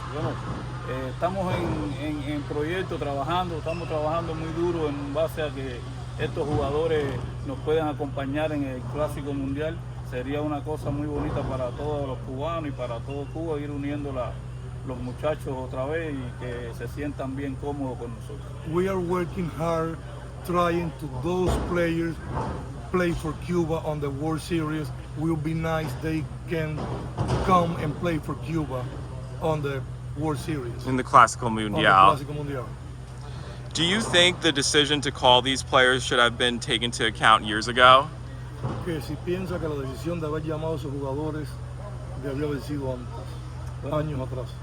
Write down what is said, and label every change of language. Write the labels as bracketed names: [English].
[Spanish] Bueno, estamos en proyecto, estamos trabajando muy duro en base a que estos jugadores nos pueden acompañar en el Clásico Mundial, sería una cosa muy bonita para todos los cubanos y para todo Cuba, ir uniendo los muchachos otra vez y que se sientan bien cómodos con nosotros. [English] We are working hard trying to those players play for Cuba on the World Series. Will be nice they can come and play for Cuba on the World Series. In the Clásico On the [Spanish] Mundial. Clásico Mundial. [English] Do you think the decision to call these players should have been taken into account years ago? [Spanish] Que si piensa que la decisión de haber llamado a esos jugadores debió haber sido antes, años atrás.